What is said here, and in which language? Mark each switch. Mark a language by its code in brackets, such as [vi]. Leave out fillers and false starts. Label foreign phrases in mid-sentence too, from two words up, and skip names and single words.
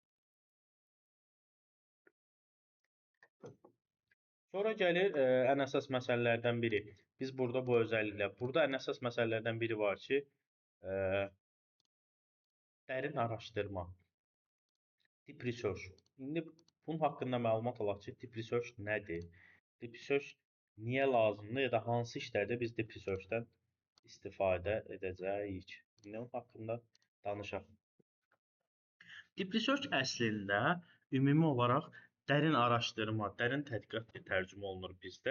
[az] Sonra gəlir ən əsas məsələlərdən biri. Biz burada bu özəlliklə, burada ən əsas məsələlərdən biri var ki, dərin araşdırma, [en] deep research. [az] İndi bunun haqqında məlumat alaq ki, [en] deep research [az] nədir? [en] Deep research [az] niyə lazımdır ya da hansı işlərdə biz deep researchdən istifadə edəcəyik? İndi onun haqqında danışaq. [en] Deep research [az] əslində ümumi olaraq dərin araşdırma, dərin tədqiqat deyə tərcümə olunur bizdə.